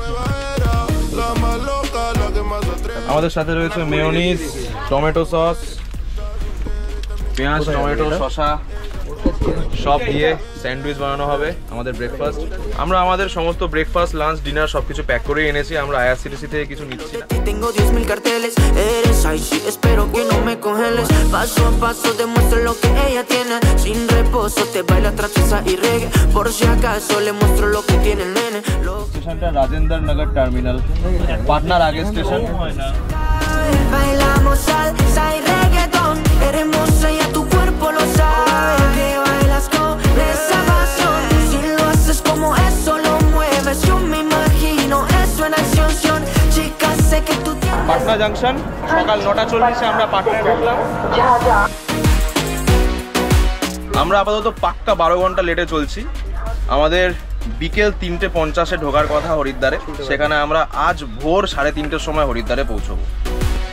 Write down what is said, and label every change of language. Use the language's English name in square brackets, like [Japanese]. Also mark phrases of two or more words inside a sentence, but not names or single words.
[Bangla] আমাদের সাথে রয়েছে [English] mayonnaise, tomato sauce, [Bangla] পেঁয়াজ, টমেটো, শসা সব দিয়ে স্যান্ডউইচ বানানো হবে আমাদের ব্রেকফাস্ট। আমরা আমাদের সমস্ত [English] breakfast, lunch, dinner [Bangla] সবকিছু প্যাক করেই এনেছি। আমরা আইআরসিটিসি থেকে কিছু নিচ্ছি না। [Spanish] Tengo 10.000 carteles, eres icy, espero que no me congeles. Paso a paso demuestro lo que ella tiene. Sin reposo te baila trapeza y reggae. Por si acaso le muestro lo que tiene el nene. [Bangla] স্টেশনটা রাজেন্দ্র নগর টার্মিনাল, পাটনার আগে স্টেশন। [Spanish] Bailamos salsa y reggaetón. Eres hermosa y a tu cuerpo lo sabe, que bailas con esa pasión. Si lo haces como eso lo mueves, yo me imagino eso en acción. Chica, sé que tú tienes. [Bangla] পাটনা জাংশন, সকাল 9টা 40 আমরা পাটনায় ঢুকলাম। আমরা আপাতত পাক্কা 12 ঘন্টা লেটে চলছি। আমাদের বিকেল 3:50 ঢোকার কথা হরিদ্বারে। সেখানে আমরা আজ ভোর 3:30 সময় হরিদ্বারে পৌঁছবো।